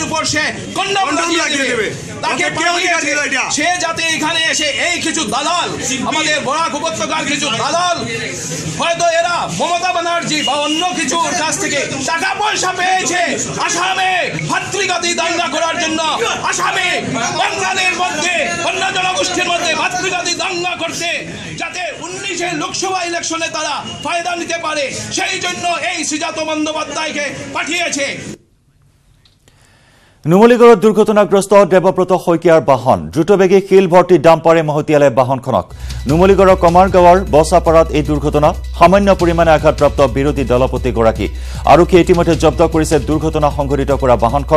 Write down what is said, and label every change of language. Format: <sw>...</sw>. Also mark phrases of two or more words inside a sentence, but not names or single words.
<bn>উপর সে কন্যা তাকে সে যাতে এখানে এসে এই কিছু দালাল আমাদের বরাক উপত্যকার কিছু দালাল হয়তো এরা মমতা ব্যানার্জি বা অন্য কিছুর কাছ থেকে টাকা পয়সা পেয়েছে আসামে ভাতৃঘাতী দাঙ্গা করার জন্য, আসামে বাঙালির মধ্যে অন্য জনগোষ্ঠীর মধ্যে ভাতৃঘাতী দাঙ্গা করতে, যাতে 19-এর লোকসভা ইলেকশনে তারা ফায়দা নিতে পারে, সেই জন্য এই শ্রীজাত বন্দ্যোপাধ্যায়কে পাঠিয়েছে।</bn> <as>নুমলীগড়ত দুর্ঘটনাগ্রস্ত দেবব্রত শইকীয়াৰ বাহন দ্ৰুতবেগী শিল ভৰ্তি ডাম্পাৰে মহতিয়ালে বাহনখনক। নুমলীগড়ৰ কমাৰগাঁৱৰ বছাপাৰাত এই দুৰ্ঘটনা সামান্য পৰিমাণে আঘাতপ্ৰাপ্ত বিৰোধী দলপতিগৰাকী। আৰক্ষীয়ে ইতিমধ্যে জব্দ কৰিছে দুৰ্ঘটনা সংঘটিত কৰা বাহনখন।</as>